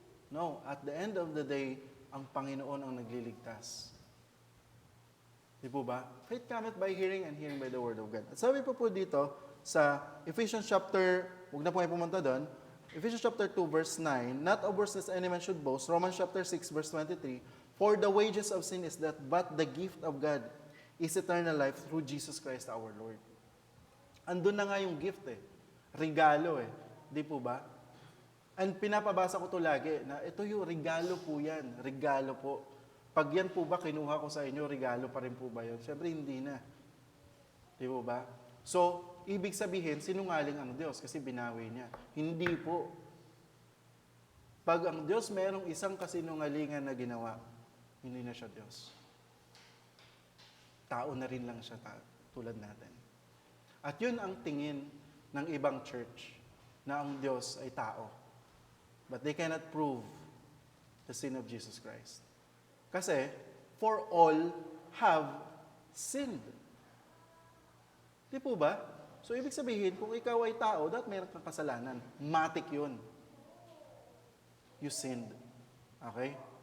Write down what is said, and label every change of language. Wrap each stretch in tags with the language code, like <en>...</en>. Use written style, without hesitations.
<tl>No,</tl> <en>at the end of the day,</en> <tl>ang Panginoon ang nagliligtas. Di po ba?</tl> <en>Faith cometh by hearing and hearing by the word of God.</en> <tl>At sabi po dito sa Ephesians chapter, huwag na po kayo pumunta doon,</tl> <en>Ephesians chapter 2 verse 9, not of works lest any man should boast. Romans chapter 6 verse 23, for the wages of sin is death, but the gift of God is eternal life through Jesus Christ our Lord.</en> <tl>Andun na nga yung gift regalo Di po ba? And pinapabasa ko to lagi na ito yung regalo po yan. Regalo po. Pag yan po ba kinuha ko sa inyo, regalo pa rin po ba yun? Siyempre hindi na. Di po ba? So, ibig sabihin, sinungaling ang Diyos kasi binawi niya. Hindi po. Pag ang Diyos merong isang kasinungalingan na ginawa, hindi na siya Diyos. tao na rin lang siya tulad natin. At yun ang tingin ng ibang church, na ang Diyos ay tao.</tl> <en>But they cannot prove the sin of Jesus Christ. Kasi, for all have sinned.</en> <tl>Di po ba? So, ibig sabihin, kung ikaw ay tao, dapat meron kang kasalanan. Matik yun.</tl> <en>You sinned.</en> <tl>Okay?</tl>